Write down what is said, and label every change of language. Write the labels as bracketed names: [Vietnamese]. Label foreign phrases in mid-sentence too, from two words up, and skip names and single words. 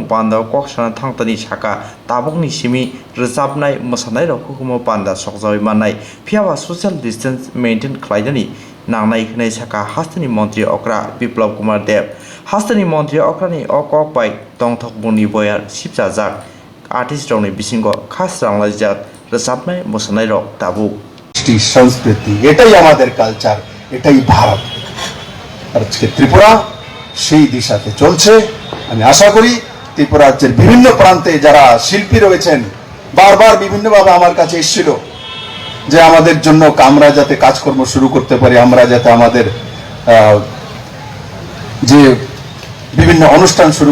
[Bodo] पान्दा कक्सना थांतनि साका ताबुकनि सिमि रोजाबनाय मोसानाय रक हुकुमो पान्दा सकजावै मानाय फियावा [English] social distance maintain [Bodo] ख्लायनानि नांनाय होनाय साका हास्तेनि मन्त्रि अक्रा बिप्लब कुमार देव हास्तेनि मन्त्रि अक्रानि अकक बाय तंथक बुनि बयार सिपजाजाक आर्टिस्ट रौनि बिसिंग खास रांलायजात रोजाबनाय मोसानाय रक ताबुक [Bangla] संस्कृति এটাই আমাদের কালচার এটাই ভারত আর আজকে ত্রিপুরা সেই দিশাতে চলছে আমি আশা করি ত্রিপুরা রাজ্যের বিভিন্ন প্রান্তে যারা শিল্পী রয়েছেন বারবার বিভিন্নভাবে আমার কাছে এসেছিল যে আমাদের জন্য আমরা যাতে কাজকর্ম শুরু করতে পারি আমরা যাতে আমাদের যে বিভিন্ন অনুষ্ঠান শুরু